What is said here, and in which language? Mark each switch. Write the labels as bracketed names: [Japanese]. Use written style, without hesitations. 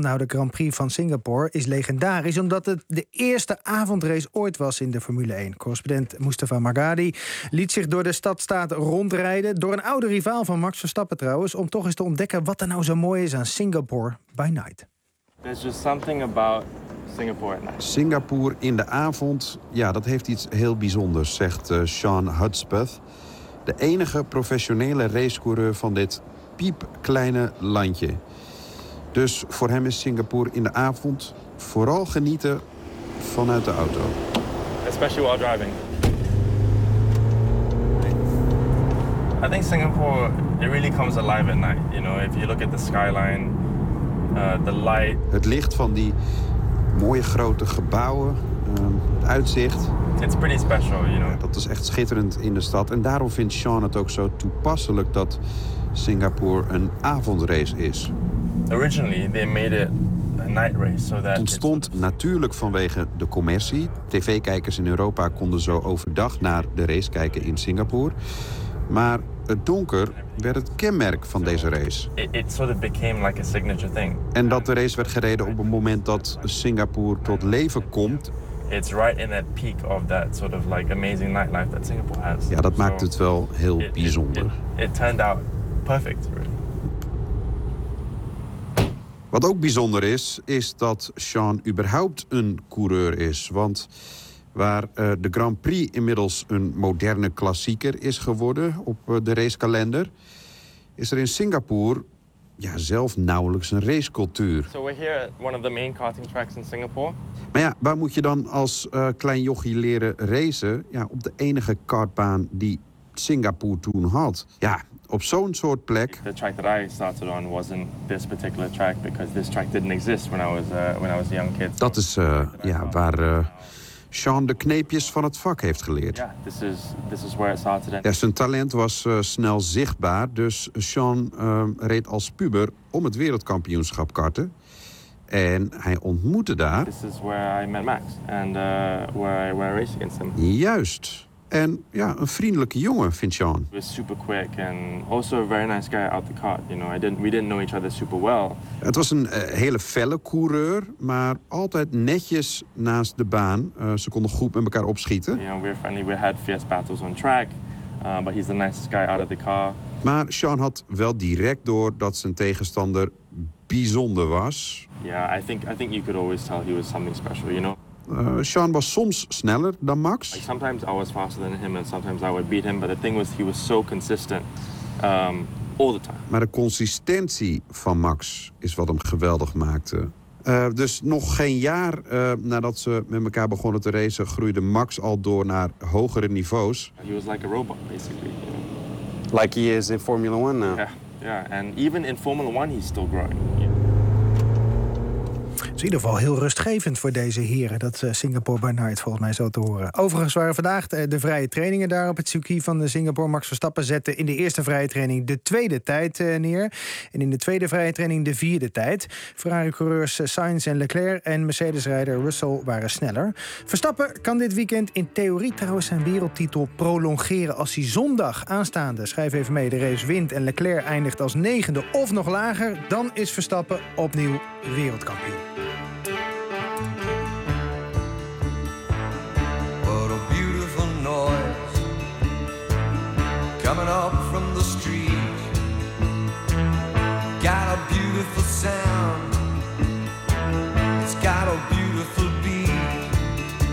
[Dutch] Nou, de Grand Prix van Singapore is legendarisch, omdat het de eerste avondrace ooit was in de Formule 1. Correspondent Mustafa Margadi liet zich door de stadstaat rondrijden, door een oude rivaal van Max Verstappen trouwens, om toch eens te ontdekken wat er nou zo mooi is aan [English] Singapore by night. There's just something about Singapore at night. [Dutch] Singapore in de avond, ja, dat heeft iets heel bijzonders, zegt Sean Hudspeth. De enige professionele racecoureur van dit piepkleine landje. Dus voor hem is Singapore in de avond vooral genieten vanuit de auto. [English] Especially while driving. I think Singapore, it really comes alive at night. You know, if you look at the skyline, the light. [Dutch] Het licht van die mooie grote gebouwen, het uitzicht. [English] It's pretty special, you know. Ja, [Dutch] dat is echt schitterend in de stad. En daarom vindt Sean het ook zo toepasselijk dat Singapore een avondrace is. [English] Originally they made it a night race. So that [Dutch] het ontstond natuurlijk vanwege de commercie. TV-kijkers in Europa konden zo overdag naar de race kijken in Singapore. Maar het donker werd het kenmerk van deze race. [English] It sort of became like a signature thing. [Dutch] En dat de race werd gereden op een moment dat Singapore tot leven komt. [English] It's right in that peak of that sort of like amazing nightlife that Singapore has. [Dutch] Ja, dat maakt het wel heel bijzonder. [English] It turned out perfect, really. [Dutch] Wat ook bijzonder is, is dat Sean überhaupt een coureur is. Want waar de Grand Prix inmiddels een moderne klassieker is geworden op de racekalender, is er in Singapore zelf nauwelijks een racecultuur. [English] So we're here at one of the main karting tracks in Singapore. [Dutch] Maar ja, waar moet je dan als klein jochie leren racen? Ja, op de enige kartbaan die Singapore toen had. Ja, op zo'n soort plek. [English] The track that I started on wasn't this particular track because this track didn't exist when I was a young kid. [Dutch] Dat is waar Sean de kneepjes van het vak heeft geleerd. [English] Yeah, this is where it started. [Dutch] Ja, zijn talent was snel zichtbaar, dus Sean reed als puber om het wereldkampioenschap karten. En hij ontmoette daar. [English] This is where I met Max and where I raced against him. [Dutch] Juist. En ja, een vriendelijke jongen vindt Sean. [English] He was super quick and also a very nice guy out the kart. You know, we didn't know each other super well. [Dutch] Het was een hele felle coureur, maar altijd netjes naast de baan. Ze konden goed met elkaar opschieten. [English] You know, we're friendly. We had fierce battles on track, but he's the nicest guy out of the car. [Dutch] Maar Sean had wel direct door dat zijn tegenstander bijzonder was. [English] Yeah, I think you could always tell he was something special. You know. [Dutch] Sean was soms sneller dan Max. [English] Like sometimes I was faster than him and sometimes I would beat him. But the thing was, he was so consistent all the time. [Dutch] Maar de consistentie van Max is wat hem geweldig maakte. Dus nog geen jaar nadat ze met elkaar begonnen te racen, groeide Max al door naar hogere niveaus. [English] He was like a robot, basically. Like he is in Formula 1 now. Yeah, and even in Formula 1 he's still growing. [Dutch] Het is in ieder geval heel rustgevend voor deze heren, dat [English] Singapore by Night, [Dutch] volgens mij zo te horen. Overigens waren vandaag de vrije trainingen daar op het circuit van de Singapore. Max Verstappen zette in de eerste vrije training de tweede tijd neer. En in de tweede vrije training de vierde tijd. Ferrari-coureurs Sainz en Leclerc en Mercedes-rijder Russell waren sneller. Verstappen kan dit weekend in theorie trouwens zijn wereldtitel prolongeren als hij zondag aanstaande, schrijf even mee, de race wint en Leclerc eindigt als negende of nog lager, dan is Verstappen opnieuw wereldkampioen. [English] What a beautiful noise coming up from the street. Got a beautiful sound. It's got a beautiful beat.